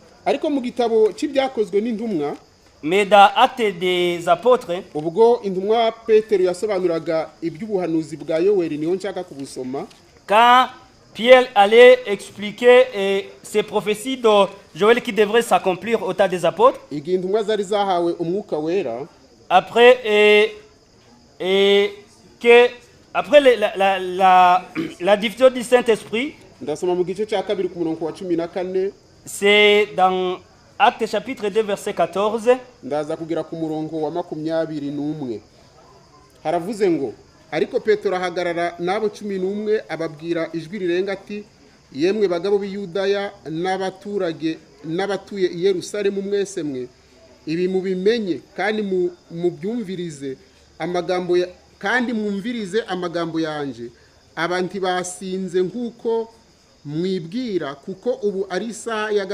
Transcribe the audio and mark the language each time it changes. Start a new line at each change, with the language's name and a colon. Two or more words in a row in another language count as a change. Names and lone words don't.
Kinyarwanda: Ariko mu gitabo cy'ibyakozwe n'intumwa,
French: mais dans Actes des Apôtres,
Kinyarwanda: ubwo intumwa Petero yasobanuraga iby'ubuhanuzi bwa Yoweli niho nshaka kubusoma.
French: Quand Pierre allait expliquer ces prophéties de Joël qui devraient s'accomplir au temps des apôtres,
Kinyarwanda: igihe intumwa zari zahawe umwuka wera,
French: après la diffusion du Saint-Esprit,
Kinyarwanda: ndasoma mu gice cya kabiri ku murongo wa 14,
French: c'est dans Actes chapitre 2 verset 14,
Kinyarwanda: ndaza kugira ku murongo wa 21. Haravuze ngo ariko Petero ahagarara n'abo 11 ababwira ijwi rirenga ati yemwe bagabo b'Iyudaya n'abaturage n'abatuye i Yerusalemu mwese mwe ibi mubimenye kandi mubyumvirize amagambo kandi mwumvirize amagambo yanje abantu basinze nk'uko mwibwira kuko ubu ari isaha